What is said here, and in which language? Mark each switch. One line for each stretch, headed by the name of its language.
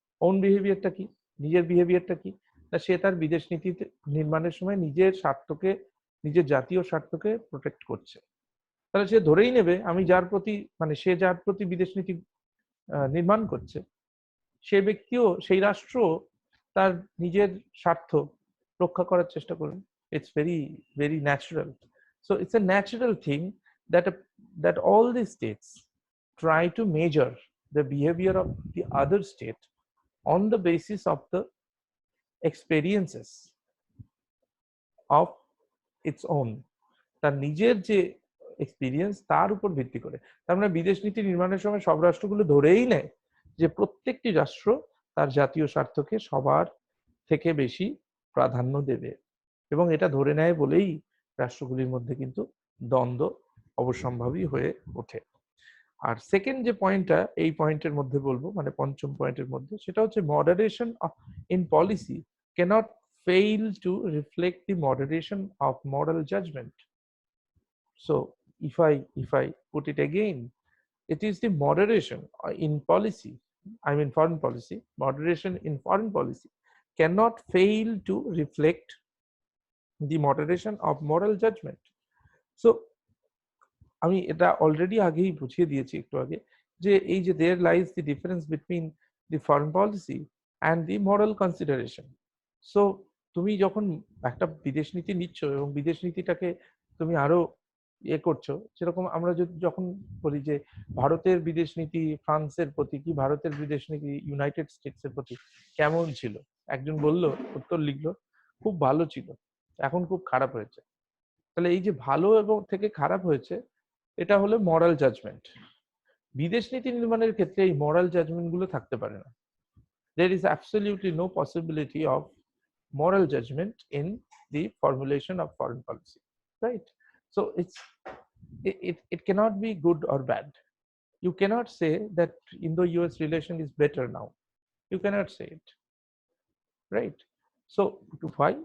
Bangla: own behaviorটা কি, নিজের বিহেভিয়ারটা কি, না সে তার বিদেশ নীতি নির্মাণের সময় নিজের স্বার্থকে, নিজের জাতীয় স্বার্থকে প্রোটেক্ট করছে। তাহলে সে ধরেই নেবে আমি যার প্রতি, মানে সে যার প্রতি বিদেশ নীতি নির্মাণ করছে, সে ব্যক্তিও, সেই রাষ্ট্র তার নিজের স্বার্থ রক্ষা করার চেষ্টা করবে।
English: It's very very natural. So it's a natural thing that all the states try to measure the behavior of the other state on the basis of the experiences of its own,
Bangla: তার নিজের যে experience তার উপর ভিত্তি করে। তার মানে বিদেশ নীতি নির্মাণের সময় সব রাষ্ট্রগুলো ধরেই নেয় যে প্রত্যেকটি রাষ্ট্র তার জাতীয় স্বার্থকে সবার থেকে বেশি প্রাধান্য দেবে, এবং এটা ধরে নেয় বলেই রাষ্ট্রগুলির মধ্যে কিন্তু দ্বন্দ্ব অবশ্যম্ভাবী হয়ে ওঠে। আর সেকেন্ড যে পয়েন্টটা এই পয়েন্টের মধ্যে বলবো, মানে পঞ্চম পয়েন্টের মধ্যে, সেটা হচ্ছে
English: Moderation in policy cannot fail to reflect the moderation of moral judgment. So if I put it again, it is the moderation in policy, I mean foreign policy, moderation in foreign policy cannot fail to reflect the moderation of moral judgment. So
Bangla: আমি এটা already আগেই বুঝিয়ে দিয়েছি একটু আগে, যে এই যে
English: there lies the difference between the foreign policy and the moral consideration.
Bangla: So তুমি যখন একটা বিদেশ নীতি নিচ্ছ এবং বিদেশ নীতিটাকে তুমি আরো করছো, সেরকম আমরা যখন বলি যে ভারতের বিদেশ নীতি ফ্রান্সের প্রতি, কি ভারতের বিদেশ নীতি ইউনাইটেড স্টেটসের প্রতি কেমন ছিল, একজন বলল, উত্তর লিখলো খুব ভালো ছিল, এখন খুব খারাপ হয়েছে। তাহলে এই যে ভালো এবং থেকে খারাপ হয়েছে, এটা হলো মরাল জাজমেন্ট। বিদেশ নীতি নির্মাণের ক্ষেত্রে এই মরাল জাজমেন্ট গুলো থাকতে পারে না।
English: There is absolutely no possibility of moral judgment in the formulation of foreign policy, right? So it cannot be good or bad. You cannot say that Indo-US relation is better now. You cannot say it, right? So why?